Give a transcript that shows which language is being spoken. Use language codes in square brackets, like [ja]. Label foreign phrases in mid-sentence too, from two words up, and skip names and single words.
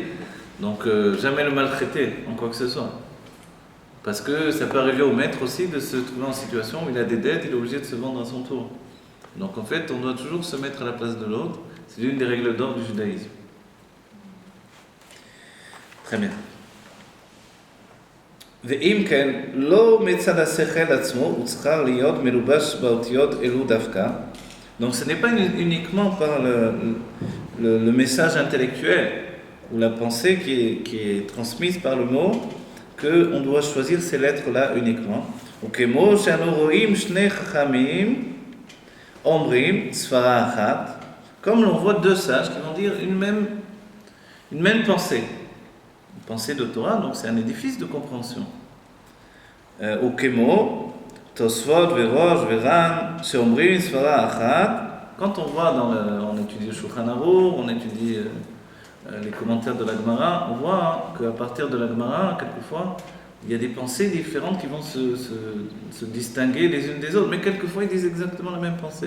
[fr] Donc jamais le maltraiter en quoi que ce soit. Parce que ça peut arriver au maître aussi de se trouver en situation où il a des dettes, il est obligé de se vendre à son tour. Donc en fait, on doit toujours se mettre à la place de l'autre. C'est l'une des règles d'or du judaïsme. Très bien. [he] ואם כן, לא מצד השכל עצמו, הוא צריך להיות מלובש באותיות אלו דווקא. [fr] Donc ce n'est pas uniquement par le message intellectuel ou la pensée qui est transmise par le mot qu'on doit choisir ces lettres-là uniquement. [he] וכמו שאנו רואים שני חכמים אומרים סברה אחת, [fr] comme l'on voit deux sages qui vont dire une même pensée. Pensée de Torah, donc c'est un édifice de compréhension. [he] או כמו, תוספות, והרא"ש, והר"ן, שאומרים, סברה, Achat. [fr] Quand on voit on étudie le Shulchan Aruch, on étudie les commentaires de la Gemara, on voit qu'à partir de la Gemara, quelquefois, il y a des pensées différentes qui vont se distinguer les unes des autres, mais quelquefois ils disent exactement la même pensée.